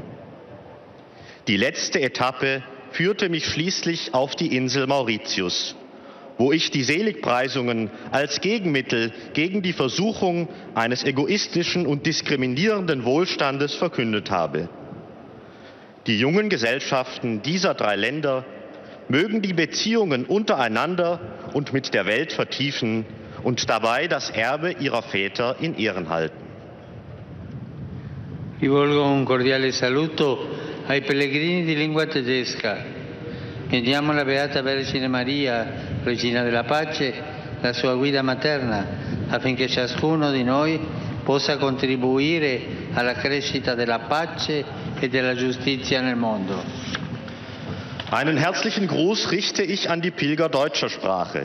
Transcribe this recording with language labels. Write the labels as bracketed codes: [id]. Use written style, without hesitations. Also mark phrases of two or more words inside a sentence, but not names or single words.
[de] Die letzte Etappe führte mich schließlich auf die Insel Mauritius, wo ich die Seligpreisungen als Gegenmittel gegen die Versuchung eines egoistischen und diskriminierenden Wohlstandes verkündet habe. Die jungen Gesellschaften dieser 3 Länder mögen die Beziehungen untereinander und mit der Welt vertiefen und dabei das Erbe ihrer Väter in Ehren halten. [it] Rivolgo un cordiale saluto ai pellegrini di lingua tedesca. Chiediamo alla Beata Vergine Maria, Regina della Pace, la sua guida materna, affinché ciascuno di noi possa contribuire alla crescita della pace e della giustizia nel mondo. [de] Einen herzlichen Gruß richte ich an die Pilger deutscher Sprache.